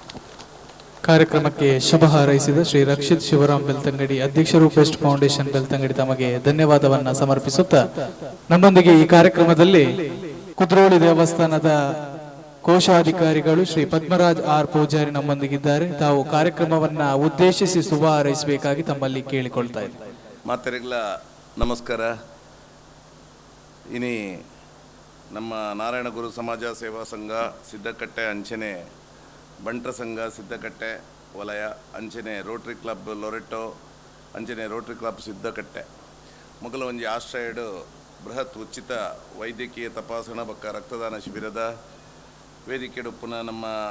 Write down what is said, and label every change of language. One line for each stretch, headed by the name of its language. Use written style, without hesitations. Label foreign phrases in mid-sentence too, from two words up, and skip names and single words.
Kannada: ಕಾರ್ಯಕ್ರಮಕ್ಕೆ ಶುಭ ಹಾರೈಸಿದ ಶ್ರೀ ರಕ್ಷಿತ್ ಶಿವರಾಮ್ ಬೆಳ್ತಂಗಡಿ, ಅಧ್ಯಕ್ಷರು ಬೆಸ್ಟ್ ಫೌಂಡೇಶನ್ ಬೆಳ್ತಂಗಡಿ, ತಮಗೆ ಧನ್ಯವಾದವನ್ನ ಸಮರ್ಪಿಸುತ್ತಾ ನಮ್ಮೊಂದಿಗೆ ಈ ಕಾರ್ಯಕ್ರಮದಲ್ಲಿ ಕುದ್ರೋಳಿ ದೇವಸ್ಥಾನದ ಕೋಶಾಧಿಕಾರಿಗಳು ಶ್ರೀ ಪದ್ಮರಾಜ್ ಆರ್ ಪೂಜಾರಿ ನಮ್ಮೊಂದಿಗಿದ್ದಾರೆ. ತಾವು ಕಾರ್ಯಕ್ರಮವನ್ನ ಉದ್ದೇಶಿಸಿ ಶುಭ ಹಾರೈಸಬೇಕಾಗಿ ತಮ್ಮಲ್ಲಿ ಕೇಳಿಕೊಳ್ತಾ ಇದ್ದಾರೆ.
Tulu: ಮಾತರಿಗಳ ನಮಸ್ಕಾರ. ಇನಿ ನಮ್ಮ ನಾರಾಯಣ ಗುರು ಸಮಾಜ ಸೇವಾ ಸಂಘ ಸಿದ್ದಕಟ್ಟೆ ಅಂಚನೆ, ಬಂಟ್ರ ಸಂಘ ಸಿದ್ದಕಟ್ಟೆ ವಲಯ ಅಂಚನೆ, ರೋಟರಿ ಕ್ಲಬ್ ಲೊರೆಟೋ ಅಂಚನೆ, ರೋಟರಿ ಕ್ಲಬ್ ಸಿದ್ದಕಟ್ಟೆ ಮೊದಲ ಒಂಜಿ ಆಶ್ರಯಡು ಬೃಹತ್ ಉಚಿತ ವೈದ್ಯಕೀಯ ತಪಾಸಣಾ ಬಕ್ಕ ರಕ್ತದಾನ ಶಿಬಿರದ ವೇದಿಕೆಡು ಪುನಃ ನಮ್ಮ